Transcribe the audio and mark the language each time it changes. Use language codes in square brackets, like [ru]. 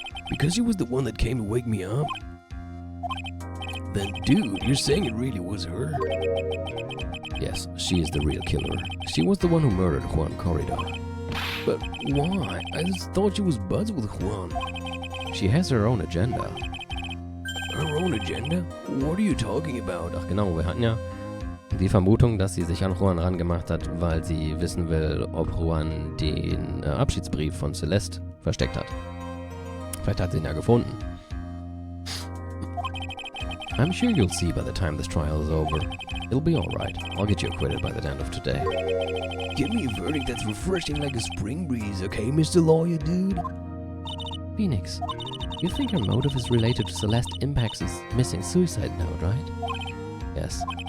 [en] Because she was the one that came to wake me up? Then dude, you're saying it really was her? Yes, she is the real killer. She was the one who murdered Juan Corrida. But why? I just thought she was buds with Juan. She has her own agenda. Her own agenda? What are you talking about? [de] Ach genau, wir hatten ja die Vermutung, dass sie sich an Juan rangemacht hat, weil sie wissen will, ob Juan den Abschiedsbrief von Celeste versteckt hat. Vielleicht hat sie ihn ja gefunden. [en] I'm sure you'll see by the time this trial is over. It'll be alright. I'll get you acquitted by the end of today. Give me a verdict that's refreshing like a spring breeze, okay, Mr. Lawyer, dude? Phoenix, you think her motive is related to Celeste Impact's missing suicide note, right? Yes.